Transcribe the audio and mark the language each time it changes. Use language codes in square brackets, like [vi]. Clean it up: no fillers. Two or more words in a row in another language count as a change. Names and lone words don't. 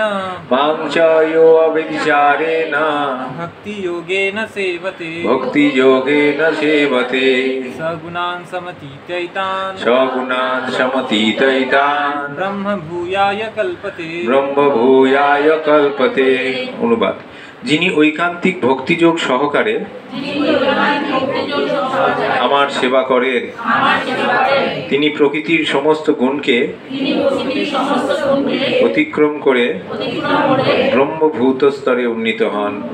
[sa] मां च यो अव्यभिचारेण भक्ति योगेन सेवते भक्ति योगेन सेवते सगुणान् समतीतैतान् सगुणान् समतीतैतान् ब्रह्मभूयाय कल्पते ब्रह्मभूयाय कल्पते। [bn] অনুবাদ, যিনি ঐকান্তিক ভক্তিযোগ সহকারে আমার সেবা করেন তিনি প্রকৃতির সমস্ত গুণকে অতিক্রম করে ব্রহ্মভূত স্তরে উন্নীত হন।